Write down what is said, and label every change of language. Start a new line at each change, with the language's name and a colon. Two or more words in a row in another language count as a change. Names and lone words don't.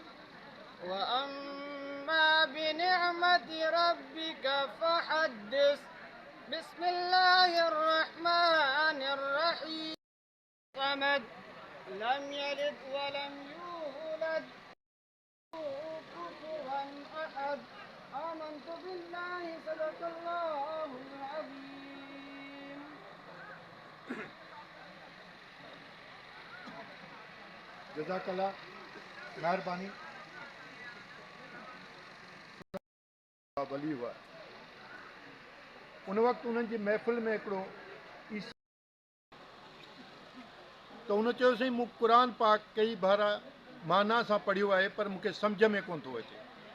Arabic: وأما بنعمة ربك فحدث بسم الله الرحمن الرحيم صمد لم يلد ولم يولد كفوا أحد آمنت بالله صدق الله العظيم जज़ाकल्लाह,
Sindhi: महिरबानी। वली हुआ उन वक़्तु उन्हनि जी महफ़िल में हिकिड़ो त उन चयो साईं मूं क़ुर पाक कई बार माना सां पढ़ियो आहे पर मूंखे सम्झ में कोन थो अचे।